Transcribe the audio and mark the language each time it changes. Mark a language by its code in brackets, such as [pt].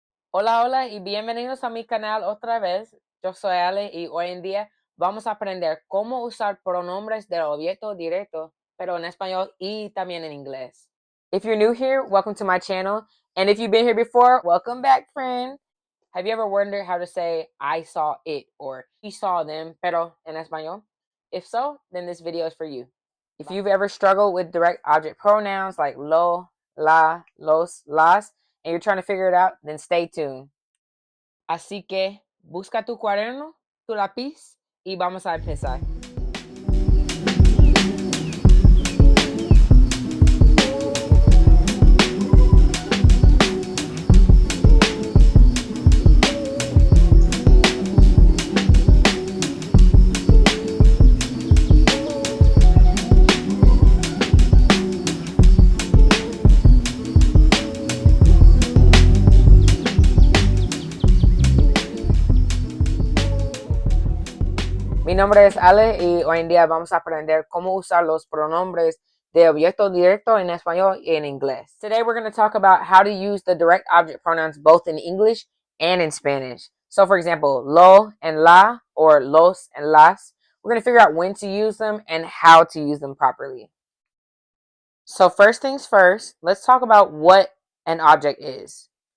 [es] Hola, hola y bienvenidos a mi canal otra vez. Yo soy Ale y hoy en día vamos a aprender cómo usar pronombres del objeto directo, pero en español y también en inglés. [en] If you're new here, welcome to my channel. And if you've been here before, welcome back, friend. Have you ever wondered how to say I saw it or he saw them, [es] pero en español? [en] If so, then this video is for you. If you've ever struggled with direct object pronouns like lo, la, los, las, and you're trying to figure it out, then stay tuned. [es] Así que busca tu cuaderno, tu lápiz y vamos a empezar. Mi nombre es Ale y hoy en día vamos a aprender cómo usar los pronombres de objeto directo en español y en inglés. [en] Today we're going to talk about how to use the direct object pronouns both in English and in Spanish. So for example, lo and la or los and las, we're going to figure out when to use them and how to use them properly. So first things first, let's talk about what an object is.